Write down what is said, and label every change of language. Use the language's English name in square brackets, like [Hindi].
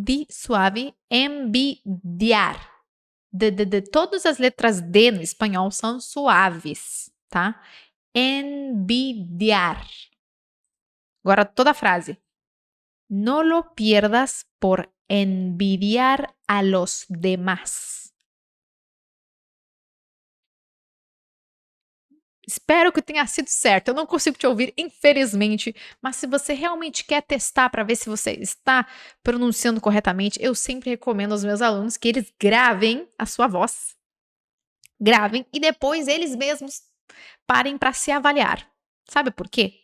[Portuguese] Suave, envidiar. Todas as letras D no espanhol são suaves, tá? Envidiar. Agora toda a frase. [Spanish] No lo pierdas por envidiar a los demás. [Portuguese] Espero que tenha sido certo. Eu não consigo te ouvir, infelizmente. Mas se você realmente quer testar para ver se você está pronunciando corretamente, eu sempre recomendo aos meus alunos que eles gravem a sua voz. Gravem e depois eles mesmos parem para se avaliar. Sabe por quê?